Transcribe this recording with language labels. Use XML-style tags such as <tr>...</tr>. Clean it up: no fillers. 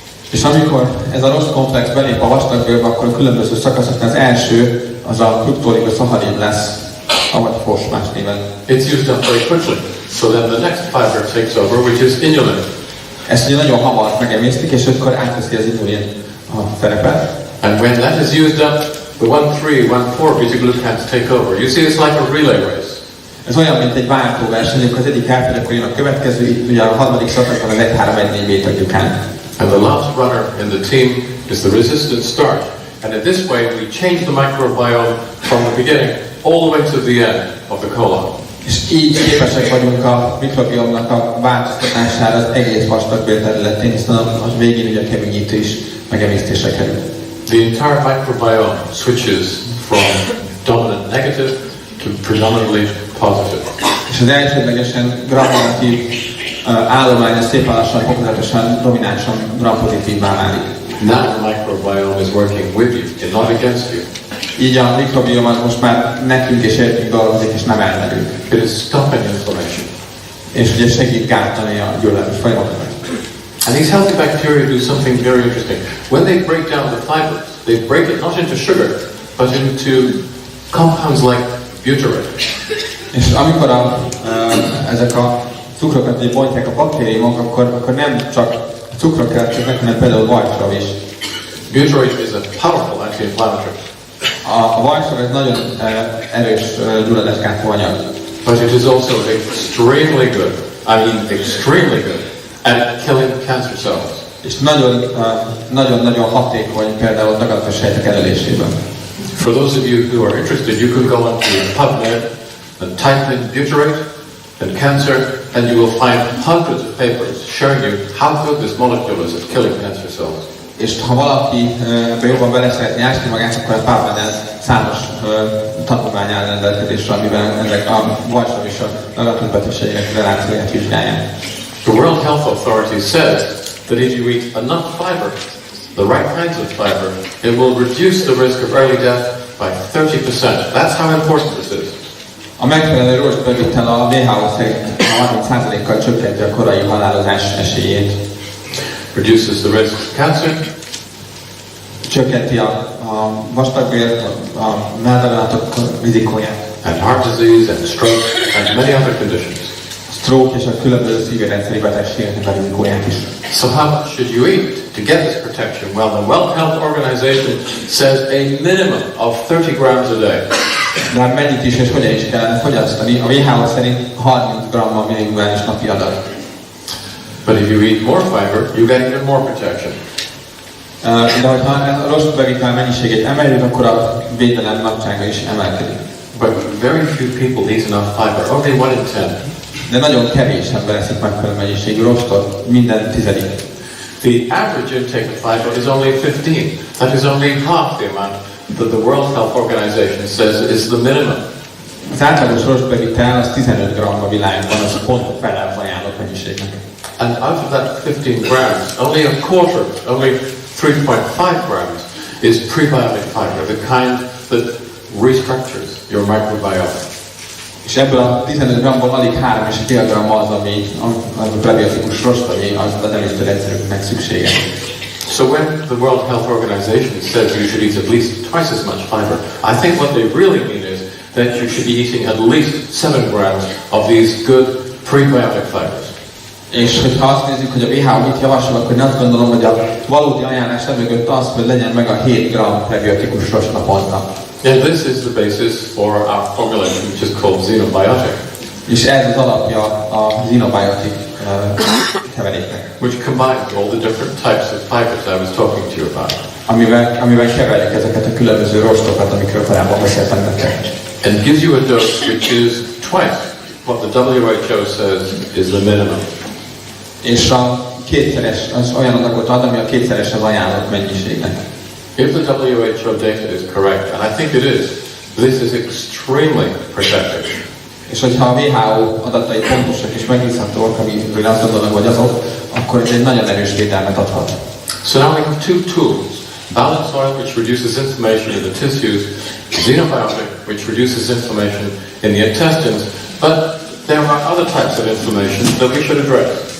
<hu>És amikor ez a rost komplex belép a vastagbélbe, akkor a különböző szakaszoknál az első az a fructooligosaccharid lesz, avagy FOS más néven.</hu> <en>It's used up very quickly, so then the next fiber takes over, which is inulin.</en> <hu>Ezt ugye nagyon hamar megemésztik, és akkor átveszi az inulin a szerepet.</hu> <en>And when that is used up, the 1,3,1,4 beta-glucans take over. You see, it's like a relay race.</en> <hu>Ez olyan, mint egy váltóverseny, amikor az egyik elfogy, akkor jön a következő, itt ugye a harmadik szakaszban az 1,3,1,4 beta-glukán.</hu> <en>And the last runner in the team is the resistant starch. And in this way, we change the microbiome from the beginning all the way to the end of the colon.</en> <hu>És így képesek vagyunk a mikrobiomnak a változtatására az egész vastagbél területén, hiszen az végén ugye a keményítő is megemésztésre kerül.</hu> <en>The entire microbiome switches from dominant negative to predominantly positive.</en> <hu>És az elsődlegesen gram-negatív állomány szépen lassan, fokozatosan, dominánsan gram-pozitívvá válik.</hu> <en>Now the microbiome is working with you and not against you.</en> <hu>Így a mikrobiom most már nekünk és értünk dolgozik, és nem ellenünk.</hu> <en>It is stopping inflammation.</en> <hu>És ugye segít gátolni a gyulladásos folyamatokat.</hu> <en>And these healthy bacteria do something very interesting. When they break down the fibers, they break it not into sugar, but into compounds like butyrate.</en> <hu>És amikor ezek a cukrokat bontják a baktériumok, akkor nem csak cukrok keletkeznek, hanem például vajsav is.</hu> <en>Butyrate is a powerful anti-inflammatory.</en> <hu>A vajsav egy nagyon erős gyulladásgátló anyag.</hu> <en>but it is also extremely good, I mean extremely good, at killing cancer cells.</en> <hu>És nagyon hatékony például daganatos sejtek elölésében.</hu> <en>For those of you who are interested, you could go onto PubMed and type in butyrate and cancer, and you will find hundreds of papers showing you how good this molecule is at killing cancer cells.</en> <hu>És ha valaki jobban bele szeretné ásni magát, akkor a PubMed-en számos tanulmány áll rendelkezésre, amiben ezek a vajsav és a daganatos betegségek relációját vizsgálják.</hu> <en>The World Health Authority says that if you eat enough fiber, the right kinds of fiber, it will reduce the risk of early death by 30%. That's how important this is.</en> <hu>A megfelelő rostbevitel a WHO szerint 30%-kal csökkenti a korai halálozás esélyét.</hu> <en>Reduces the risk of cancer.</en> <hu>Csökkenti a vastagbél, a melldaganatok rizikóját.</hu> <en>And heart disease and stroke and many other conditions.</en> <hu>A stroke és a különböző szívrendszeri betegségeknek a rizikóját is.</hu> <en>So how much should you eat to get this protection? Well, the World Health Organization says a minimum of 30 grams a day.</en> <hu>De mennyit is és hogyan is kellene fogyasztani? A WHO szerint 30 grammal minimális napi adag.</hu> <en>But if you eat more fiber, you get even more protection.</en> <hu>De hogyha a rostbevitel mennyiségét emeljük, akkor a védelem nagysága is emelkedik.</hu> <en>But very few people eat enough fiber, only 1 in 10.</en> <hu>De nagyon kevés ember eszik megfelelő mennyiségű rostot, minden tizedik.</hu> <en>The average intake of fiber is only 15. That is only half the amount that the World Health Organization says is the minimum.</en> <hu>Az átlagos rostbevitel az 15 gram a világban, az pont a fele az ajánlott mennyiségnek.</hu> <en>And out of that 15 grams, only a quarter, only 3.5 grams is prebiotic fiber, the kind that restructures your microbiome.</en> <hu>És ebből a 15 gramból alig 3,5 gram az, ami a prebiotikus rost, ami az emésztőrendszerünknek szükséges.</hu> <en>So when the World Health Organization says you should eat at least twice as much fiber, I think what they really mean is that you should be eating at least 7 grams of these good prebiotic fibers.</en> <hu>És hogyha azt nézzük, hogy a WHO mit javasol, akkor én azt gondolom, hogy a valódi ajánlás mögött az, hogy legyen meg a 7 gram prebiotikus rost naponta.</hu> <en>And this is the basis for our formulation, which is called xenobiotic.</en> <hu>És ez az alapja a xenobiotic keveréknek.</hu> <en>Which combines all the different types of fibers I was talking to you about.</en> <hu>Amivel keverjük ezeket a különböző rostokat, amikről korábban beszéltem nektek.</hu> <en>And gives you a dose which is twice what the WHO says is the minimum.</en> <hu>És a kétszeres, az olyan adagot ad, ami a kétszeres az ajánlott mennyiségnek.</hu> <en>If the WHO data is correct, and I think it is, this is extremely protective.</en> <hu>És hogyha a WHO adatai pontosak és megbízhatóak, amiről azt gondolom, hogy azok, akkor ez egy nagyon erős védelmet adhat.</hu> <en>So now we have two tools. Balance oil, which reduces inflammation in the tissues, xenobiotic, which reduces inflammation in the intestines, but there are other types of inflammation that we should address.</en>